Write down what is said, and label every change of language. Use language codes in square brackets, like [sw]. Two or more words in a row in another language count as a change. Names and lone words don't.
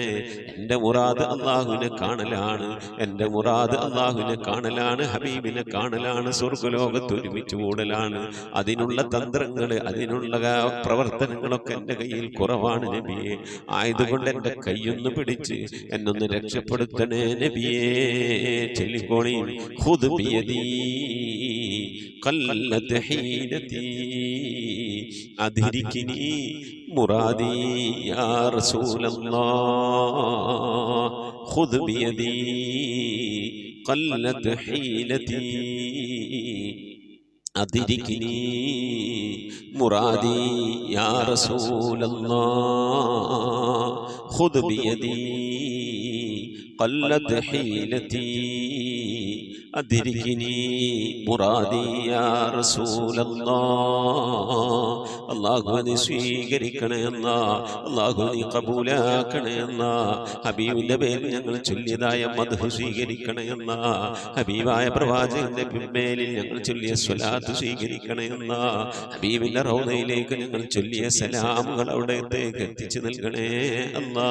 [ml] എൻ്റെ മുറാദ് അല്ലാഹുവിനെ കാണലാണ് എൻ്റെ മുറാദ് അല്ലാഹുവിനെ കാണലാണ് ഹബീബിനെ കാണലാണ് സ്വർഗ്ഗലോകത്ത് ഒരുമിച്ച് കൂടലാണ് അതിനുള്ള തന്ത്രങ്ങൾ അതിനുള്ള പ്രവർത്തനങ്ങളൊക്കെ എൻ്റെ കയ്യിൽ കുറവാണ് നബിയെ ആയതുകൊണ്ട് എൻ്റെ കൈയൊന്ന് പിടിച്ച് എന്നൊന്ന് രക്ഷപ്പെടുത്തണേ നബിയേ ചൊല്ലിക്കോളി [ar] خذ بيدي قلت حيلتي أدركني مرادي يا رسول الله خذ بيدي قلت حيلتي أدركني مرادي يا رسول الله خذ بيدي قلت حيلتي أدركني مرادي يا رسول الله [ml] അള്ളാഹു നീ സ്വീകരിക്കണേ എന്നാ, അള്ളാഹു നീ കബൂലാക്കണേ എന്നാ, ഹബീബിന്റെ പേരിൽ ഞങ്ങൾ ചൊല്ലിയതായ മദ്ഹ് സ്വീകരിക്കണേ എന്നാ, ഹബീബായ പ്രവാചകന്റെ മേലിൽ ഞങ്ങൾ ചൊല്ലിയ സ്വലാത്ത് സ്വീകരിക്കണേ എന്നാ, ഹബീബിന്റെ റൗദയിലേക്ക് ഞങ്ങൾ ചൊല്ലിയ സലാമുകൾ അവിടത്തേക്ക് എത്തിച്ചു നൽകണേ അല്ലാ.